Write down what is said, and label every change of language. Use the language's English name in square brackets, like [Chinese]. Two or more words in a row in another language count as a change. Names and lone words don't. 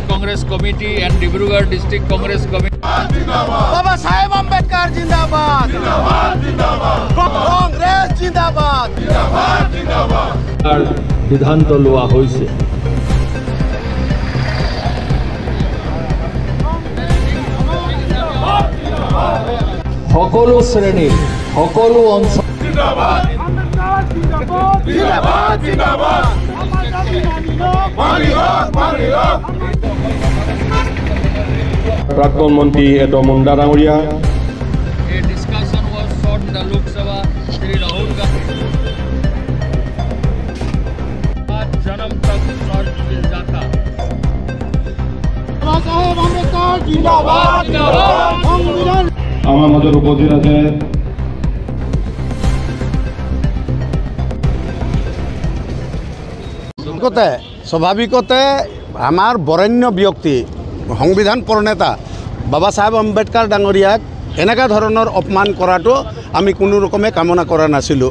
[English] Congress Committee and Dibrugarh District Congress Committee. [Assamese] Baba Saheb Ambedkar Jindabad. Congress Jindabad. সিদ্ধান্ত লোৱা হৈছে। সকলো শ্ৰেণীৰ সকলো অঞ্চল প্ৰাক্তন মন্ত্ৰী এড মুণ্ডা ডাঙৰীয়া [English] discussion was sought in the Lok Sabha Shri Rahul Gandhi [Hindi] जन्म तक और जाता [Assamese] Baba Saheb Ambedkar Jindabad. Jindabad. আমাৰ মাজত উপস্থিত আছে স্বাভাৱিকতে আমাৰ বৰেণ্য ব্যক্তি সংবিধান প্ৰণেতা বাবা চাহেব আম্বেদকাৰ ডাঙৰীয়াক এনেকুৱা ধৰণৰ অপমান কৰাটো আমি কোনো ৰকমে কামনা কৰা নাছিলোঁ।